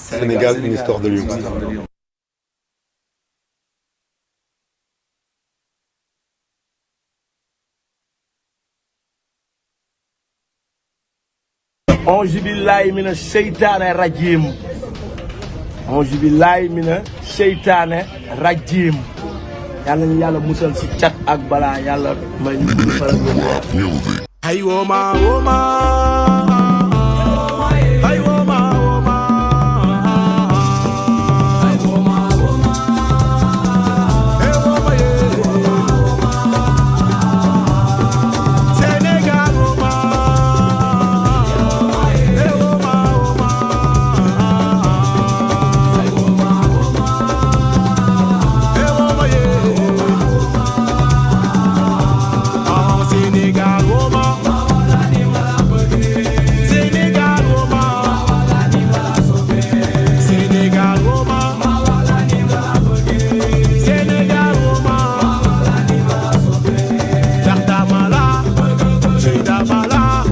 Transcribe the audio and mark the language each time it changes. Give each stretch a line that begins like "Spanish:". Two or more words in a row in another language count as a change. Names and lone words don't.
French: Sénégal, une histoire de lion.
Arabic: أعوذ بالله من الشيطان الرجيم. أعوذ بالله من الشيطان الرجيم.
Wolof: Yàlla ñu yàlla musal si cat ak balaa yàlla may ñu gudd fan ak wér. Ay woma woma, ay woma woma, ay woma woma, ay woma ye. Sénégal woma, ay woma woma, ay woma woma, ay woma ye. Ah Sénégal woma. Sénégal Roma, Sénégal Roma, Sénégal Roma, Dartamala, Jidamala,